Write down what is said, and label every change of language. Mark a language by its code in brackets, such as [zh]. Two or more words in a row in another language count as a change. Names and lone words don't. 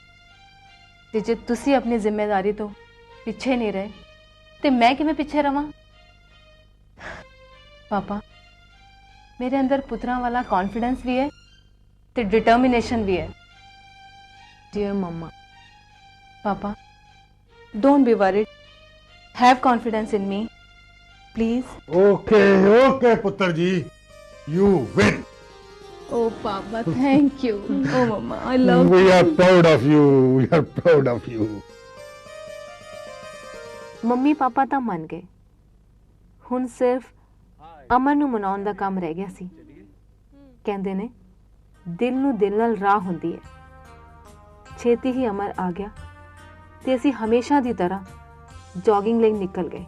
[pa] ਤੇ ਜੇ ਤੁਸੀਂ ਆਪਣੀ ਜ਼ਿੰਮੇਵਾਰੀ ਤੋਂ ਪਿੱਛੇ ਨਹੀਂ ਰਹੇ ਤੇ ਮੈਂ ਕਿਵੇਂ ਪਿੱਛੇ ਰਵਾਂ? ਪਾਪਾ, ਮੇਰੇ ਅੰਦਰ ਪੁੱਤਰਾਂ ਵਾਲਾ ਕੌਨਫੀਡੈਂਸ ਵੀ ਹੈ ਤੇ ਡਿਟਰਮੀਨੇਸ਼ਨ ਵੀ ਹੈ। ਡੀਅਰ ਮਮਾ, ਪਾਪਾ, [en] don't be worried, have confidence in me, please. [pa] Okay, ਪੁੱਤਰ ਜੀ, [en] you win. Oh papa, thank you. Oh mama, I love We are proud of you. We are proud of you. [pa] ਮੰਮੀ ਪਾਪਾ ਤਾਂ ਮੰਨ ਗਏ, ਹੁਣ ਸਿਰਫ ਅਮਰ ਨੂੰ ਮਨਾਉਣ ਦਾ ਕੰਮ ਰਹਿ ਗਿਆ ਸੀ। ਕਹਿੰਦੇ ਨੇ ਦਿਲ ਨੂੰ ਦਿਲ ਨਾਲ ਰਾਹ ਹੁੰਦੀ ਹੈ। ਛੇਤੀ ਹੀ ਅਮਰ ਆ ਗਿਆ ਤੇ ਅਸੀਂ ਹਮੇਸ਼ਾ ਦੀ ਤਰ੍ਹਾਂ ਜੋਗਿੰਗ ਲਈ ਨਿਕਲ ਗਏ।